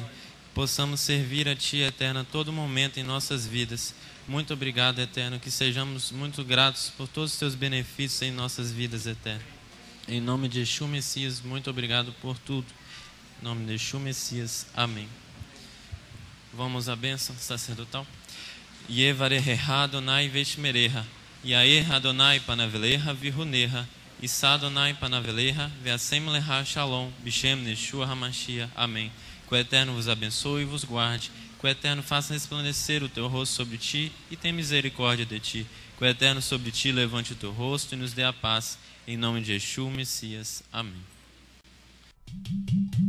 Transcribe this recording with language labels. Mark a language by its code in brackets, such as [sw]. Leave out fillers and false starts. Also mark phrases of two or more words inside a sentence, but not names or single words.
[pt] Que possamos servir a Ti, Eterno, a todo momento em nossas vidas. Muito obrigado, Eterno. Que sejamos muito gratos por todos os Teus benefícios em nossas vidas, Eterno. Em nome de Yeshua Messias, muito obrigado por tudo. Em nome de Yeshua Messias, amém. Vamos à bênção sacerdotal. [he] יברכך אדוני וישמרך, יאר אדוני פניו אליך ויחנך, ישא אדוני פניו אליך, וישם לך שלום, בשם ישוע המשיח. אמן. [pt] Que o Eterno vos abençoe e vos guarde. Que o Eterno faça resplandecer o teu rosto sobre ti e tenha misericórdia de ti. Que o Eterno sobre ti levante o teu rosto e nos dê a paz. Em nome de Yeshua, Messias.